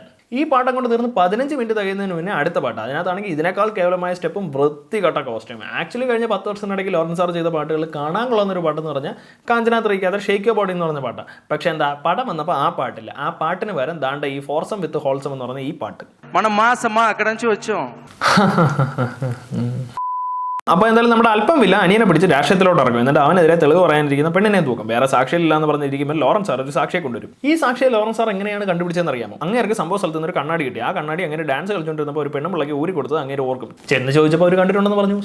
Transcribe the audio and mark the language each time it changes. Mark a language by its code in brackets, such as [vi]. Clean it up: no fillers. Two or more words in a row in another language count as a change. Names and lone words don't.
[ml] ഈ പാട്ടം കൊണ്ട് തീർന്ന് 15 മിനിറ്റ് തികയുന്നതിന് മുന്നേ അടുത്ത പാട്ട്. അതിനകത്താണെങ്കിൽ ഇതിനേക്കാൾ കേവലമായ സ്റ്റെപ്പും വൃത്തികെട്ട കോസ്റ്റ്യൂം. ആക്ച്വലി കഴിഞ്ഞ 10 വർഷത്തിനിടയ്ക്ക് ലോറൻസ് സാർ ചെയ്ത പാട്ടുകൾ കാണാൻ കൊള്ളുന്നൊരു പാട്ടെന്ന് പറഞ്ഞാൽ കാഞ്ചന 3 അത് [en] shake yo body [ml] എന്ന് പറഞ്ഞ പാട്ടാണ്. പക്ഷേ എന്താ പടം വന്നപ്പോൾ ആ പാട്ടില്ല. ആ പാട്ടിന് വരാൻ ദാണ്ട ഈ [en] foursome with wholesome [ml] എന്ന് പറഞ്ഞ ഈ പാട്ട്. [te] మనం మాసమా అక్కడి నుంచి వచ్చాం. [ml] അപ്പോൾ എന്തായാലും നമ്മുടെ അല്പം വില്ല അനിയനെ പിടിച്ച് രാഷ്ട്രീയത്തിലോട്ട് ഇറക്കും. എന്നിട്ട് അവനെതിരെ തെളിവ് പറയാനിരിക്കുന്ന പെണ്ണിനെ തൂക്കും. വേറെ സാക്ഷിയില്ല എന്ന് പറഞ്ഞിരിക്കുമ്പോൾ ലോറൻസ് സാർ ഒരു സാക്ഷിയെ കൊണ്ടുവരും. ഈ സാക്ഷിയെ ലോറൻസ് സാർ എങ്ങനെയാണ് കണ്ടുപിടിച്ചതെന്ന് അറിയാമോ? അങ്ങേർക്ക് സംഭവ സ്ഥലത്ത് നിന്ന് ഒരു കണ്ണാടി കിട്ടി. ആ കണ്ണാടി അങ്ങനെ ഡാൻസ് കളിച്ചുകൊണ്ടിരുന്നപ്പോൾ ഒരു പെണ്ണുമ്പിള്ളക്ക് ഊരി കൊടുത്തത് അങ്ങേര് ഓർക്കും. ചെന്ന് ചോദിച്ചപ്പോൾ അവർ കണ്ടിട്ടുണ്ടെന്ന് പറഞ്ഞു.